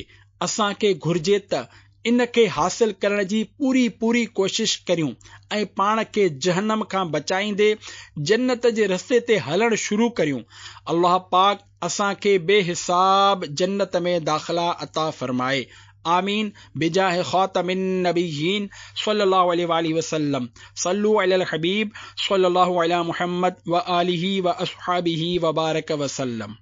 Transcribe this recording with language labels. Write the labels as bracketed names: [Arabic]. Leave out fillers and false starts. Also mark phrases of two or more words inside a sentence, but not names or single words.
[Sindhi] असांखे घुर्जे त इन खे हासिल करण जी पूरी कोशिश करियूं ऐं पाण खे जहन्नम खां बचाईंदे जन्नत जे रस्ते ते हलणु शुरू करियूं। अल्लाह पाक असांखे बेहिसाब जन्नत में दाख़िला अता फरमाए। [Arabic] آمين بجاه خاتم النبيين صلى الله عليه وسلم. صلوا على الحبيب صلى الله على محمد وآله وأصحابه وبارك وسلم.